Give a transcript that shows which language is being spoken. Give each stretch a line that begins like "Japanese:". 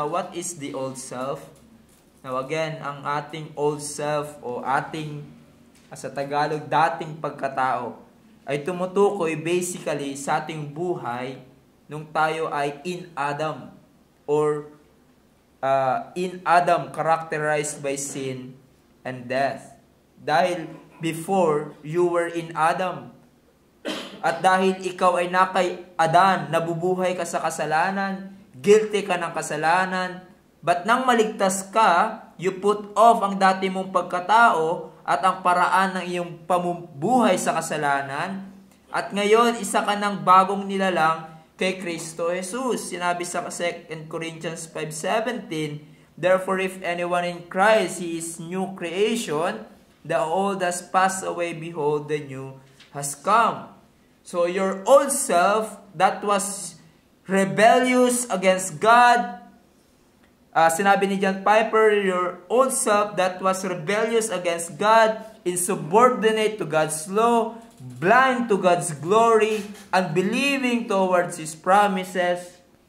English: Now what is the old self? Now again,
Filipino: ang ating old self o ating sa Tagalog, dating pagkatao, ay tumutukoy basically sa ating buhay nung tayo ay
English: in Adam, or in Adam characterized by sin and death. Dahil before, you were in Adam.
Filipino: At dahil ikaw ay nakay Adan, nabubuhay ka sa kasalanan, guilty ka ng kasalanan, but nang maligtas ka,
English: you put off
Filipino: ang dati mong pagkatao at ang paraan ng iyong pamumuhay sa kasalanan. At ngayon, isa ka ng bagong nilalang kay Kristo Jesus. Sinabi sa
English: 2 Corinthians 5:17, therefore, if anyone in Christ, he is new creation, the old has passed away, behold, the new has come. So your old self that was rebellious against God,
Filipino: sinabi ni
English: John Piper, your old self that was rebellious against God, insubordinate to God's law, blind to God's glory, unbelieving towards His promises.